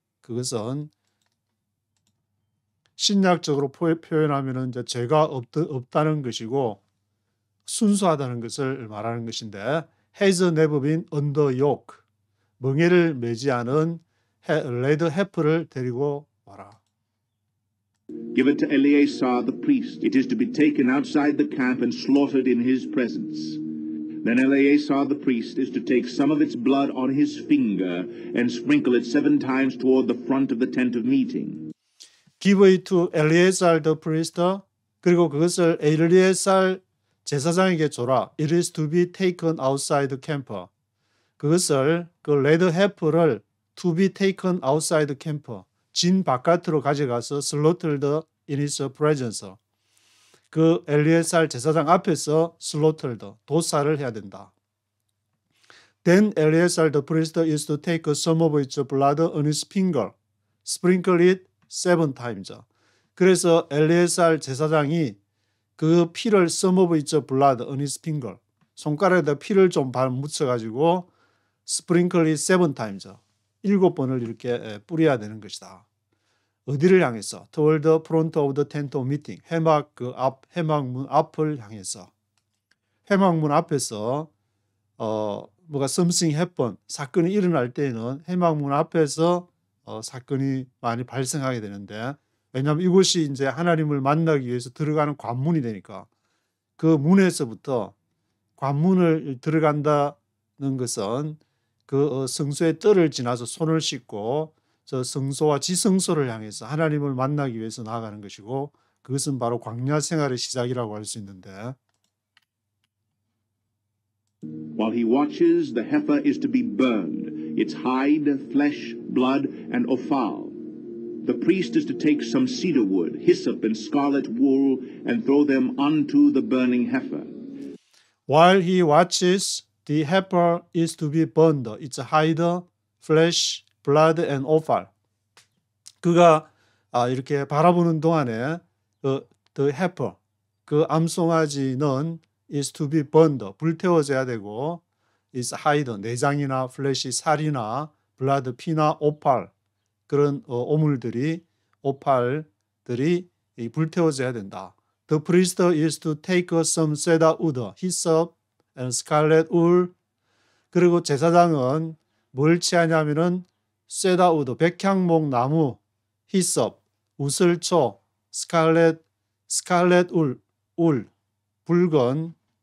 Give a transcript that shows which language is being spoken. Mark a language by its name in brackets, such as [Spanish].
[Korean] 그것은 신약적으로 표현하면 이제 죄가 없다는 것이고 순수하다는 것을 말하는 것인데 [English] has never been under yoke. [Korean] 멍에를 매지 않은 레드 해프를 데리고 와라. [English] Give it to Eleazar the priest. It is to be taken outside the camp and slaughtered in his presence. Then Eleazar the priest is to take some of its blood on his finger and sprinkle it 7 times toward the front of the tent of meeting. Give it to Eleazar the priest. [Korean] 그리고 그것을 엘리에살 제사장에게 줘라. [English] It is to be taken outside the camp. [Korean] 그것을 그 레드 해프를 [English] to be taken outside the camp. [Korean] 진 바깥으로 가져가서 [English] slaughtered in his presence. [Korean] 그 엘리에살 제사장 앞에서 slaughtered, 도살을 해야 된다. [English] Then Eleazar the priest is to take some of its blood on his finger, sprinkle it 7 times. [Korean] 그래서 엘리에살 제사장이 그 피를 [English] some of its blood on his finger, [Korean] 손가락에다 피를 좀 묻혀가지고 [English] sprinkle it 7 times, [Korean] 7번을 이렇게 뿌려야 되는 것이다. 어디를 향해서? [English] Toward the front of the tent of meeting. [Korean] 회막문 앞을 향해서. 회막문 앞에서 뭐가 [English] something happen, [Korean] 사건이 일어날 때에는 회막문 앞에서 사건이 많이 발생하게 되는데, 왜냐하면 이곳이 이제 하나님을 만나기 위해서 들어가는 관문이 되니까 그 문에서부터 관문을 들어간다는 것은 그 성소의 뜰을 지나서 손을 씻고 저 성소와 지성소를 향해서 하나님을 만나기 위해서 나아가는 것이고, 그것은 바로 광야 생활의 시작이라고 할 수 있는데, [English] While he watches, the heifer is to be burned, its hide, flesh, blood, and offal. The priest is to take some cedar wood, hyssop, and scarlet wool, and throw them onto the burning heifer. While he watches, the heifer is to be burned, its hide, flesh, blood, and offal. [Korean] 그가 이렇게 바라보는 동안에 the heifer, 그 암송아지는 [English] is to be burned, [Korean] 불태워져야 되고, is hide, 내장이나 flesh, 살이나 blood, 피나 offal, 그런 오물들이, 오팔들이 불태워져야 된다. [English] The priest is to take some cedar wood, hyssop, and scarlet wool. [Korean] 그리고 제사장은 뭘 취하냐면은 cedar wood, 백향목 나무, hyssop, 우슬초, [English] scarlet wool, [Korean] 붉은